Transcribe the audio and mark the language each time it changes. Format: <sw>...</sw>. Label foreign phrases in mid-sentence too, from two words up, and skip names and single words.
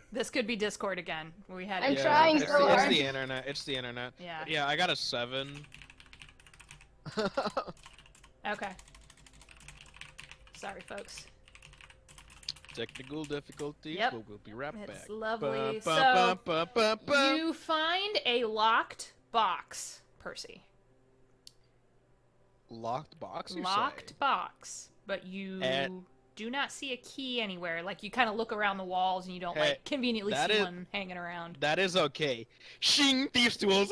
<en>This could be Discord again. We had I'm issues trying with it's so Discord. hard. the internet. It's the internet. Yeah. Yeah, I got a 7. Okay. Sorry, folks. Technical difficulties. Yep. But we'll be right It's back. lovely. Ba, So, ba, ba, ba, ba. you find a locked box, Percy. Locked box. You Locked say? box, but you And- do not see a key anywhere. You kind of look around the walls and you don't Hey, conveniently that see is- one hanging around. That is okay. Shing, thieves tools.</en>